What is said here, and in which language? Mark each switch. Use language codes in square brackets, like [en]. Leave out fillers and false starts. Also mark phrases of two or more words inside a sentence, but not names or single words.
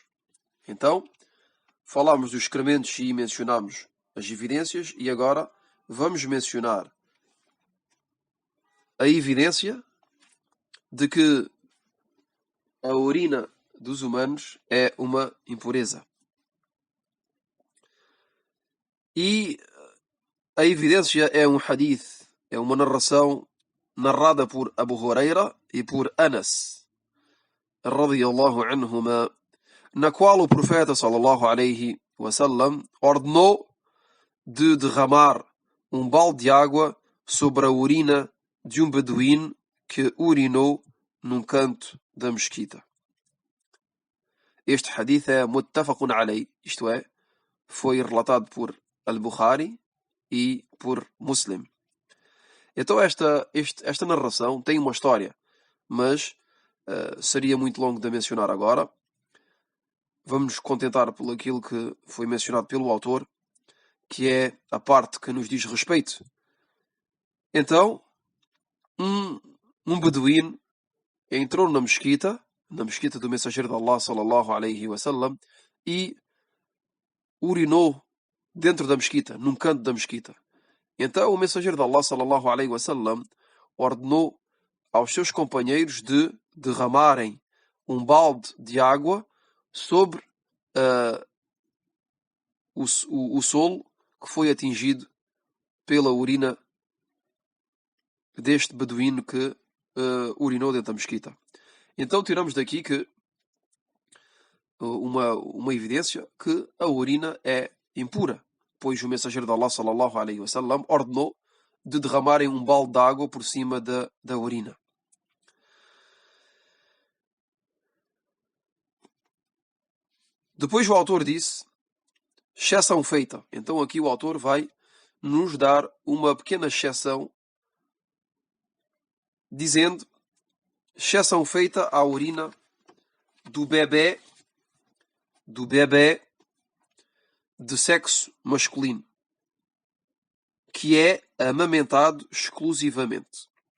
[pt] Então, falámos dos excrementos e mencionámos as evidências, e agora vamos mencionar a evidência de que a urina dos humanos é uma impureza. E a evidência é um hadith é uma narração narrada por Abu Huraira e por Anas, [ar] رضي الله عنهما, [pt] na qual o profeta [ar] صلى الله عليه وسلم [pt] ordenou de derramar um balde de água sobre a urina de um beduíno que urinou num canto da mesquita. Este hadith é [ar] متفق عليه, [pt] isto é, foi relatado por Al-Bukhari e por Muslim. Então esta narração tem uma história, mas seria muito longo de mencionar agora. Vamos nos contentar por aquilo que foi mencionado pelo autor, que é a parte que nos diz respeito. Então, um beduíno entrou na mesquita do mensageiro de Allah [ar] صلى الله عليه وسلم, [pt] e urinou dentro da mesquita, num canto da mesquita. Então o mensageiro de Allah [ar] صلى الله عليه وسلم [pt] ordenou aos seus companheiros de derramarem um balde de água sobre o solo que foi atingido pela urina deste beduíno que urinou dentro da mesquita. Então tiramos daqui que uma evidência que a urina é impura, pois o mensageiro de Allah [ar] صلى الله عليه وسلم [pt] ordenou de derramarem um balde de água por cima da urina. Depois o autor disse, exceção feita. Então aqui o autor vai nos dar uma pequena exceção, dizendo, exceção feita à urina do bebê de sexo masculino, que é amamentado exclusivamente.